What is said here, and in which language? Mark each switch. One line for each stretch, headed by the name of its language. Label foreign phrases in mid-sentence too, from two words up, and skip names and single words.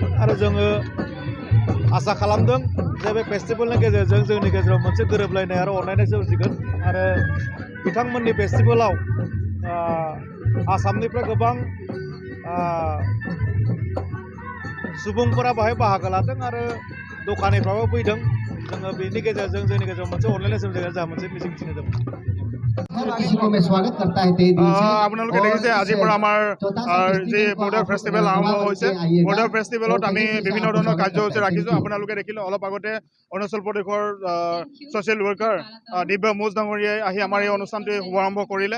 Bodo: आरो जोङो आसा खालामदों जे बे फेस्टिभेलनि गेजेरजों जोंनि गेजेराव मोनसे गोरोबलायनाय आरो अनलायनाय सोमजिगोन आरो बिथांमोननि फेस्टिभेलाव आसामनिफ्राय गोबां सुबुंफोरा बाहाय बाहागो लादों आरो दखानिफ्राबो फैदों। जोङो बेनि गेजेरजों जोंनि गेजेराव मोनसे अनलायनाय सोमजिगोन जोंहा मोनसे मिजिं थिनाय दं।
Assamese: আপোনালোকে দেখিছে আজিৰ পৰা আমাৰ যি বৰ্ডাৰ ফেষ্টিভেল আৰম্ভ হৈছে। বৰ্ডাৰ ফেষ্টিভেলত আমি বিভিন্ন ধৰণৰ কাৰ্যসূচী ৰাখিছোঁ। আপোনালোকে দেখিলে অলপ আগতে অৰুণাচল প্ৰদেশৰ ছ'চিয়েল ৱৰ্কাৰ দিব্যা মুজ ডাঙৰীয়াই আহি আমাৰ এই অনুষ্ঠানটো শুভাৰম্ভ কৰিলে।